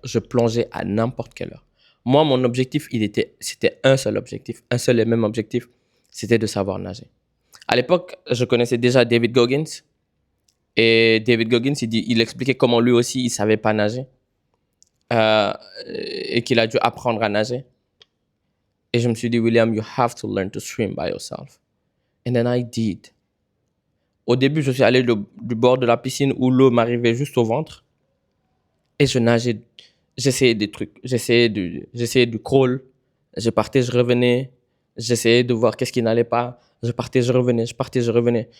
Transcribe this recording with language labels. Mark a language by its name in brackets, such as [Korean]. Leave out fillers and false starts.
[French] Je plongeais à n'importe quelle heure. Moi, mon objectif, c'était un seul objectif, un seul et même objectif, c'était de savoir nager. À l'époque, je connaissais déjà David Goggins. Et David Goggins, il expliquait comment lui aussi, il ne savait pas nager. Et qu'il a dû apprendre à nager. Et je me suis dit, [English] William, you have to learn to swim by yourself. And then I did. [French] Au début, je suis allé du bord de la piscine où l'eau m'arrivait juste au ventre. Et je nageais. J'essayais des trucs. J'essayais du crawl. Je partais, je revenais. J'essayais de voir qu'est-ce qui n'allait pas. Je partais, je revenais. Je partais, je revenais.